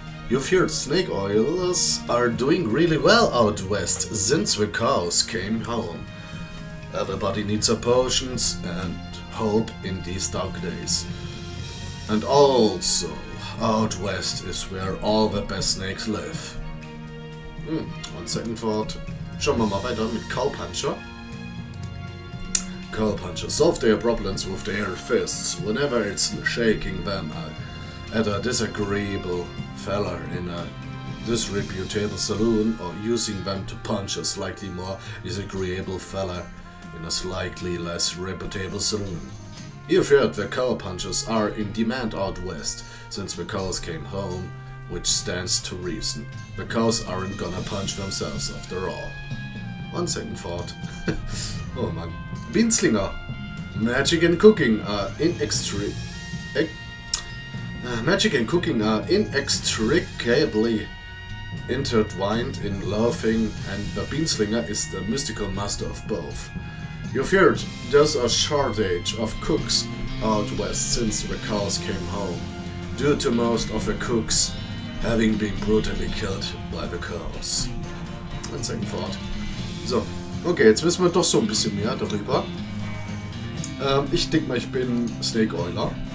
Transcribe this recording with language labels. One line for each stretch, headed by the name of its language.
English: You feared snake oilers are doing really well out west since the cows came home. Everybody needs their potions and hope in these dark days. And also, out west is where all the best snakes live. One second thought.
German: Schauen wir mal weiter mit Cowpuncher.
English: Cowpuncher solve their problems with their fists whenever it's shaking them at a disagreeable fella in a disreputable saloon, or using them to punch a slightly more disagreeable fella in a slightly less reputable saloon. You've heard the cowpunchers are in demand out west since the cows came home, which stands to reason. The cows aren't gonna punch themselves after all. One second thought. Oh man. Beanslinger. Magic and cooking are inextricably intertwined in Loathing, and the Beanslinger is the mystical master of both. You've heard there's a shortage of cooks out west since the cows came home, due to most of the cooks having been brutally killed by the cows. One second thought.
German: So, okay, jetzt wissen wir doch so ein bisschen mehr darüber. Ich denke mal, ich bin Snake Oiler.